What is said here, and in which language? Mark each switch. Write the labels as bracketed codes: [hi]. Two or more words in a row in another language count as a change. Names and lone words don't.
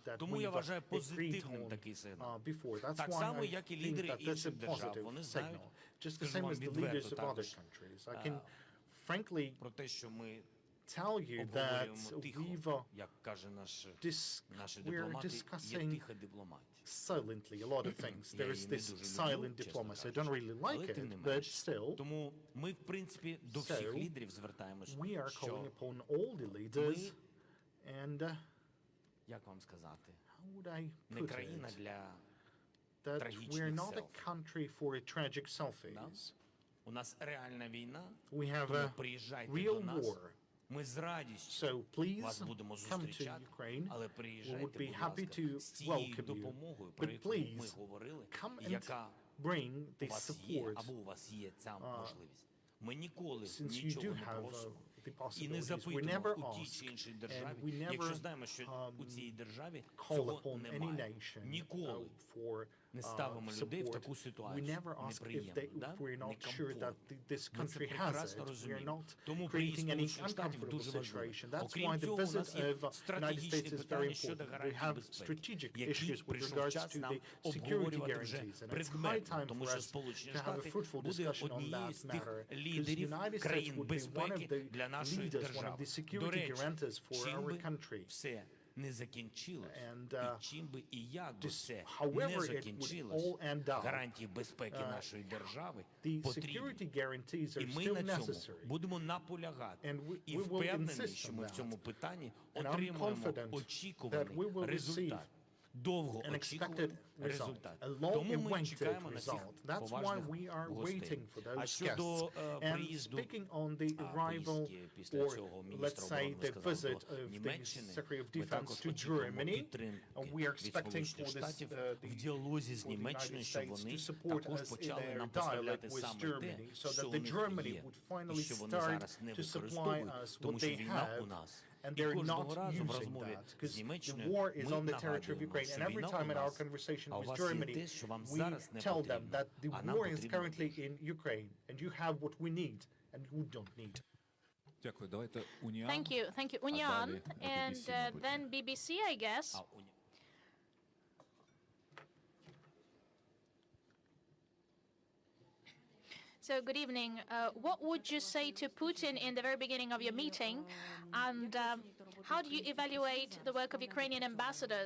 [uk] Тому я вважаю позитивним такий сигнал. Так само, як і лідери інших держав. Вони знають, скажу вам відверто також, про те, що ми обговорюємо тихо, як каже наші дипломати, є тиха дипломатія. [en] Silently, a lot of things. There is this silent diplomacy. I don't really like it, but still. [uk] Тому ми, в принципі, до всіх лідерів звертаємося, [en] we are calling [uk] що [en] upon all the leaders and [uk] як вам сказати? [en] how would I [uk] не [en] put [uk] країна [en] it? [uk] для [en] That we're [uk] трагічних [en] not a [uk] селфі. [en] country for tragic selfies. [uk] У нас реальна війна, [en] We have [uk] тому [en] a [uk] приїжджайте [en] real [uk] до нас. [en] war. [uk] Ми з радістю [en] So please [uk] вас будемо [en] come to [uk] зустрічати, [en] Ukraine. [uk] але [en] We would [uk] приїжджайте, [en] be [uk] будь [en] happy [uk] ласка, [en] to [uk] з тією [en] welcome you. [uk] допомогою, про [en] But [uk] яку ми [en] please [uk] говорили, [en] come [uk] і [en] and [uk] яка [en] bring [uk] у [en] this [uk] вас є, [en] support [uk] або у вас є ця можливість. Ми ніколи [en] since you [uk] нічого [en] do [uk] не [en] have [uk] просимо [en] the [uk] і не [en] possibilities. We [uk] запитуємо [en] never [uk] у тій [en] ask [uk] чи іншій [en] and [uk] державі, [en] we [uk] якщо [en] never [uk] знаємо, що у цій державі [en] call [uk] цього [en] upon any [uk] немає. [en] nation [uk] Ніколи [en] for [uk] не ставимо людей в [en] support. [uk] таку [en] We [uk] ситуацію [en] never ask if [uk] неприємну, да? [en] we're not sure that this [uk] Ми це [en] country has [uk] прекрасно [en] it. We're [uk] розуміємо. [en] not [uk] Тому приїзд [en] creating any [uk] Сполучених Штатів [en] uncomfortable [uk] дуже важливий. [en] situation. That's why [uk] Окрім [en] the [uk] цього, у [en] visit [uk] нас є [en] of United States [uk] стратегічні [en] is very [uk] питання щодо [en] important. We [uk] гарантій [en] have [uk] безпеки, [en] strategic [uk] які [en] issues with [uk] прийшов [en] regards [uk] час [en] to [uk] нам [en] the security [uk] обговорювати вже [en] guarantees. And it's high [uk] предметно, [en] time [uk] тому [en] for [uk] що [en] us [uk] Сполучені [en] to have a [uk] Штати [en] fruitful [uk] буде [en] discussion on [uk] однією [en] that [uk] з тих [en] matter. Because [uk] лідерів [en] United States [uk] країн [en] would be one of [uk] безпеки [en] the [uk] для нашої [en] leaders, one of [uk] держави. [en] the [uk] До [en] security [uk] речі, [en] guarantors for [uk] чим [en] our [uk] би [en] country. [uk] все не закінчилось, і чим би і як би все [en] however [uk] не [en] it would [uk] закінчилось, [en] all end up, [uk] гарантії безпеки нашої держави [en] the [uk] потрібні. [en] security guarantees [uk] І [en] are [uk] ми [en] still [uk] на цьому [en] necessary. [uk] будемо наполягати. [en] And [uk] І [en] we will [uk] впевнений, [en] insist [uk] що [en] on [uk] ми в [en] that. [uk] цьому питанні [en] And I'm [uk] отримуємо [en] confident that we [uk] очікуваний [en] will [uk] результат. [en] receive [uk] Довго [en] an expected [uk] очікуваний [en] result, [uk] результат. [en] a [uk] Тому ми [en] long-awaited [uk] чекаємо на цих [en] result. That's why [uk] поважних [en] we are [uk] гостей. [en] waiting for [uk] А [en] those [uk] щодо [en] guests. And [uk] приїзду [en] speaking on the arrival, [uk] поїздки після [en] or [uk] цього [en] let's [uk] міністра [en] say [uk] оборони [en] the [uk] сказав [en] visit [uk] до [en] of the [uk] Німеччини, [en] Secretary of [uk] ми [en] Defense [uk] також [en] to [uk] очікуємо [en] Germany, [uk] підтримки [en] and we are [uk] від [en] expecting [uk] Сполучених [en] for this, [uk] Штатів [en] the [uk] в діалозі з [en] for the United [uk] Німеччиною, щоб [en] States [uk] вони [en] to support [uk] також [en] us in [uk] почали [en] their [uk] нам [en] dialogue [uk] поставляти [en] with [uk] саме те, [en] Germany, so [uk] що [en] that [uk] у [en] the [uk] них [en] Germany [uk] є, [en] would [uk] і [en] finally [uk] що вони [en] start [uk] зараз не [en] to supply [uk] використовують, [en] us [uk] тому [en] what [uk] що [en] they [uk] війна у [en] have, [uk] нас. [en] and [uk] І [en] they're [uk] кожного [en] not [uk] разу в [en] using [uk] розмові [en] that, [uk] з [en] because the [uk] Німеччиною [en] war is [uk] ми [en] on the territory of [uk] нагадуємо, [en] Ukraine. [uk] що [en] And every [uk] війна у [en] time in our [uk] нас, [en] conversation [uk] а у [en] with [uk] вас є [en] Germany, [uk] те, що вам [en] we [uk] зараз не [en] tell them [uk] потрібно, [en] that the [uk] а нам [en] war is [uk] потрібно [en] currently [uk] те. [en] in Ukraine, and you have what we need, and you don't need. [uk] Дякую. Давайте Уніан. [en] Thank you. Thank you. Unyan, and then BBC, I guess. So, good evening. What would you say to Putin in the very beginning of your meeting? And how do you evaluate the work of Ukrainian ambassadors?